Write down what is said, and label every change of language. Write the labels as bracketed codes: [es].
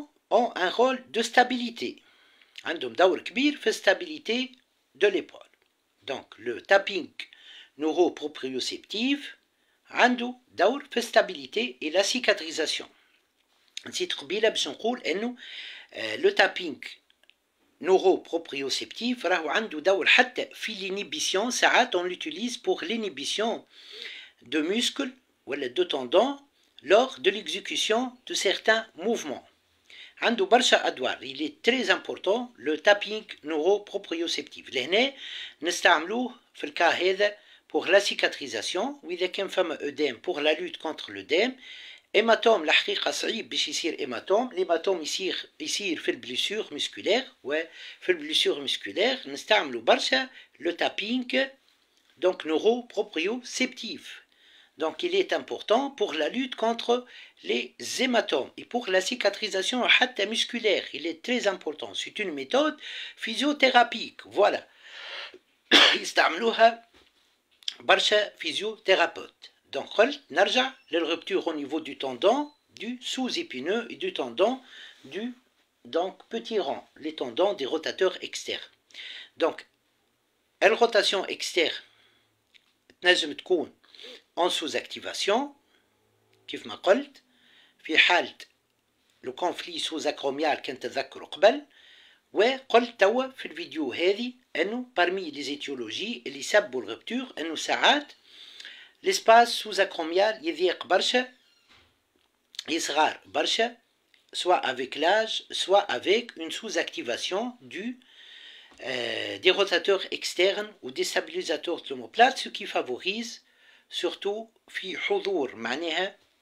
[fr] ont un rôle de stabilité [ar] عندهم دور كبير في [fr] stabilité de l'épaule donc le tapping neuroproprioceptif [ar] عنده دور في [fr] stabilité et la cicatrisation [ar] نسيت قبيلة باش نقول أنه [fr] le tapping neuroproprioceptif [ar] راهو عنده دور حتى في [fr] l'inhibition ساعات on l'utilise pour l'inhibition de muscles ou de tendons lors de l'exécution de certains mouvements. [ar] عنده برشا أدوار. [fr] Il est très important le tapping neuroproprioceptif. [ar] لهنا نستعملوه في الكا هذا [fr] pour la cicatrisation [ar] وإذا كان فما أدام [fr] pour la lutte contre l'œdème. [ar] hématome الحقيقة صعيب باش يصير hématome. l'hématome يصير في البليسور musculaire وفي البليسور musculaire نستعملو برشا le tapping donc neuroproprioceptif. [fr] Donc il est important pour la lutte contre les hématomes et pour la cicatrisation musculaire. Il est très important. C'est une méthode physiothérapique. Voilà. [ar] يستعملوها برشا physiothérapeutes. [fr] Donc نرجع للrupture au niveau du tendon du sous-épineux et du tendon du petit rond, les tendons des rotateurs externes. Donc la rotation externe [ar] تنجم تكون [fr] en sous-activation [ar] كيف ما قلت في حالة لو كونفلي sous-acromial كنتذكروا قبل. وقلت توا في الفيديو هذه انه [fr] parmi les étiologies [ar] اللي سببوا الربتور انه ساعات [fr] l'espace sous-acromial [ar] يضيق برشا يصغر برشا [fr] soit avec l'âge soit avec une sous-activation des rotateurs externes ou des stabilisateurs de l'omoplate, ce qui favorise surtout [ar] في حضور معناها